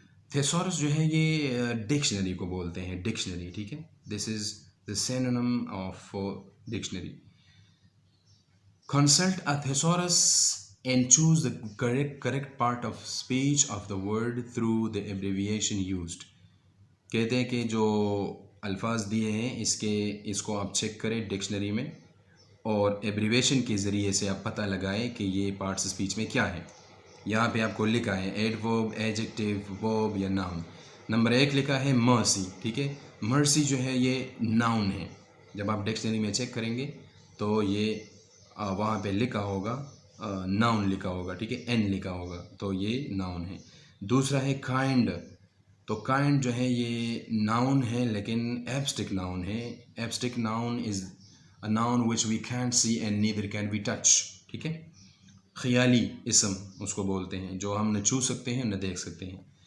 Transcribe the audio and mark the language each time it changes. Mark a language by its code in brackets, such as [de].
[ur] تھیسورس جو ہے یہ ڈکشنری کو بولتے ہیں, ڈکشنری. ٹھیک ہے, [en] This is the synonym of dictionary. Consult a thesaurus and choose the correct part of speech of the word through the abbreviation used. [ur] کہتے ہیں کہ جو الفاظ دیے ہیں اس کو آپ چیک کریں ڈکشنری میں اور ایبریویشن کے ذریعے سے آپ پتہ لگائیں کہ یہ پارٹس اسپیچ میں کیا ہے. یہاں پہ آپ کو لکھا ہے ایڈورب, ایڈجیکٹیو, ورب یا ناؤن. نمبر 1 لکھا ہے مرسی. ٹھیک ہے, مرسی جو ہے یہ ناؤن ہے. جب آپ ڈکشنری میں چیک کریں گے تو یہ وہاں پہ لکھا ہوگا ناؤن لکھا ہوگا. ٹھیک ہے, این لکھا ہوگا, تو یہ ناؤن ہے. دوسرا ہے کائنڈ. تو کائنڈ جو ہے یہ ناؤن ہے لیکن ایبسٹرکٹ ناؤن ہے. [en] Abstract noun is a noun which we can't see and neither can we touch. [ur] ٹھیک ہے، خیالی اسم اس کو بولتے ہیں جو ہم نہ چھو سکتے ہیں نہ دیکھ سکتے ہیں.